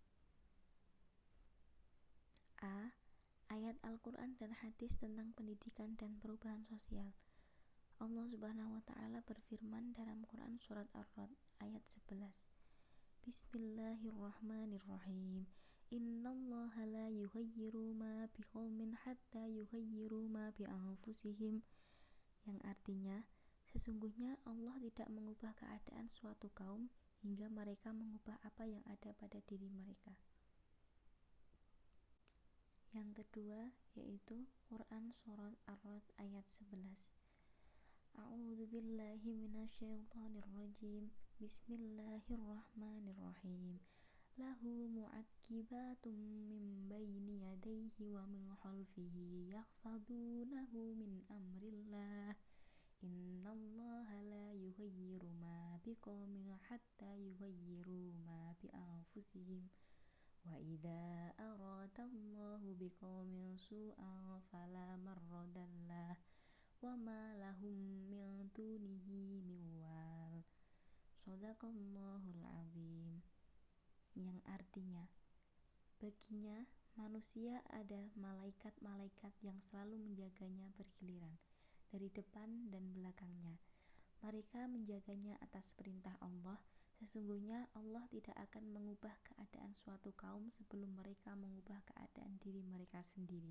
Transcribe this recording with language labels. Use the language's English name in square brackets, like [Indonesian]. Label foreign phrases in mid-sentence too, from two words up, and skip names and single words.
[Indonesian] A. Ayat Al-Quran dan hadis tentang pendidikan dan perubahan sosial. Allah [Arabic] سبحانه وتعالى [Indonesian] berfirman dalam Quran surat Ar-Ra'd ayat 11. [Arabic] بسم الله الرحمن الرحيم. إن الله لا يغير ما بقوم حتى يغيروا ما بأنفسهم. [Indonesian] Yang artinya, sesungguhnya Allah tidak mengubah keadaan suatu kaum hingga mereka mengubah apa yang ada pada diri mereka. Yang kedua yaitu Quran surat Ar-Ra'd ayat 11. [Arabic] أعوذ بالله من الشيطان الرجيم. بسم الله الرحمن الرحيم. له معقبات من بين يديه ومن خلفه يحفظونه من أمر الله. إن الله لا يغير ما بقوم حتى يغيروا ما بأنفسهم. وإذا أراد الله بقوم سوءا فلا مرد له وما لهم من دونه من وال. صدق الله العظيم. [Indonesian] Yang artinya, baginya manusia ada malaikat-malaikat yang selalu menjaganya bergiliran dari depan dan belakangnya. Mereka menjaganya atas perintah Allah. Sesungguhnya Allah tidak akan mengubah keadaan suatu kaum sebelum mereka mengubah keadaan diri mereka sendiri.